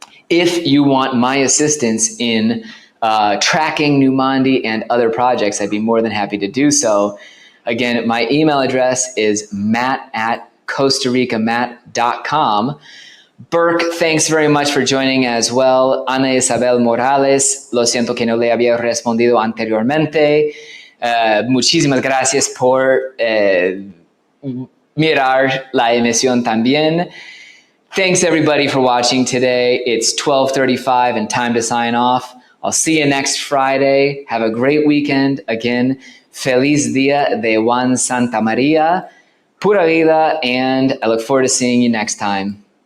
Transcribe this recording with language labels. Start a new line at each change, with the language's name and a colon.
English: If you want my assistance in tracking Numandi and other projects, I'd be more than happy to do so. Again, my email address is matt@costaricamatt.com. Burke, thanks very much for joining as well.
Spanish: Ana Isabel Morales, lo siento que no le había respondido anteriormente. Muchísimas gracias por mirar la emisión también.
English: Thanks everybody for watching today. It's 12:35 and time to sign off. I'll see you next Friday. Have a great weekend. Again,
Spanish: Feliz Dia de Juan Santa Maria.
English: Pura vida, and I look forward to seeing you next time.